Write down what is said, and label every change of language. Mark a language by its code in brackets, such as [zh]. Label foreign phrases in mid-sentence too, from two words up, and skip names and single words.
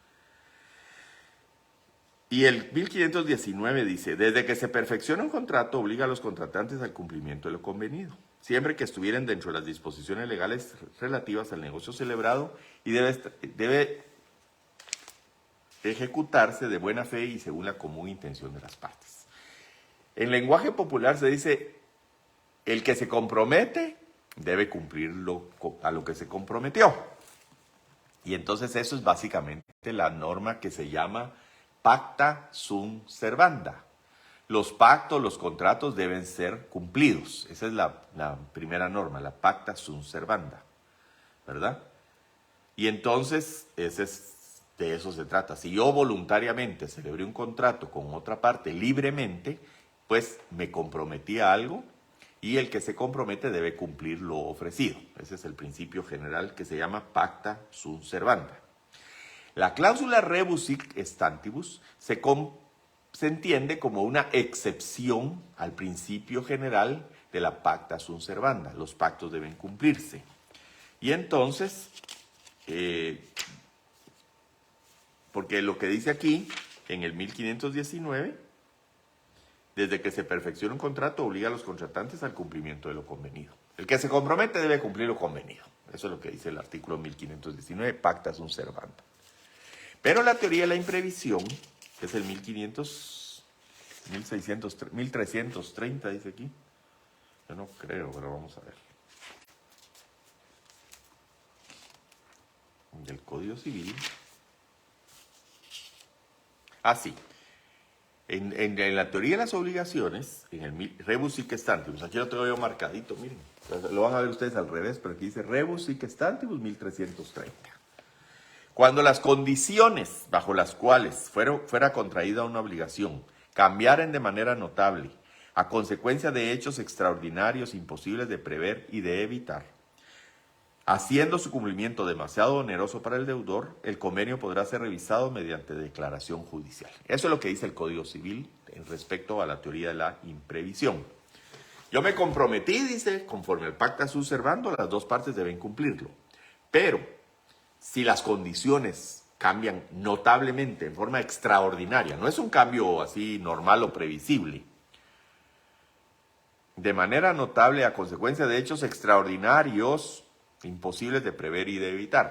[es] Y el 1519 dice, desde que se perfecciona un contrato, obliga a los contratantes al cumplimiento de lo convenido, siempre que estuvieran dentro de las disposiciones legales relativas al negocio celebrado y debe ejecutarse de buena fe y según la común intención de las partes. En lenguaje popular se dice, el que se compromete debe cumplir a lo que se comprometió. Y entonces eso es básicamente la norma que se llama [la] pacta sunt servanda. [es] Los pactos, los contratos deben ser cumplidos. Esa es la primera norma, la [la] pacta sunt servanda, [es] ¿verdad? Y entonces de eso se trata. Si yo voluntariamente celebré un contrato con otra parte libremente, pues me comprometí a algo y el que se compromete debe cumplir lo ofrecido. Ese es el principio general que se llama [la] pacta sunt servanda. [es] La cláusula [la] rebus sic stantibus [es] se entiende como una excepción al principio general de la [la] pacta sunt servanda. [es] Los pactos deben cumplirse. Y entonces, porque lo que dice aquí, en el 1519, desde que se perfecciona un contrato, obliga a los contratantes al cumplimiento de lo convenido. El que se compromete debe cumplir lo convenido. Eso es lo que dice el artículo 1519, [la] pacta sunt servanda. [es] Pero la teoría de la imprevisión, que es el 1330, dice aquí. Yo no creo, pero vamos a ver. Del Código Civil. Sí. En la teoría de las obligaciones, en el [la] rebus sic stantibus, [es] aquí lo tengo yo marcadito, miren. Lo van a ver ustedes al revés, pero aquí dice [la] rebus sic stantibus [es] 1330. Cuando las condiciones bajo las cuales fuera contraída una obligación cambiaren de manera notable a consecuencia de hechos extraordinarios imposibles de prever y de evitar, haciendo su cumplimiento demasiado oneroso para el deudor, el convenio podrá ser revisado mediante declaración judicial. Eso es lo que dice el Código Civil en respecto a la teoría de la imprevisión. Yo me comprometí, dice, conforme al [la] pacta sunt servanda, [es] las dos partes deben cumplirlo. Pero si las condiciones cambian notablemente, en forma extraordinaria, no es un cambio así normal o previsible, de manera notable a consecuencia de hechos extraordinarios, imposibles de prever y de evitar.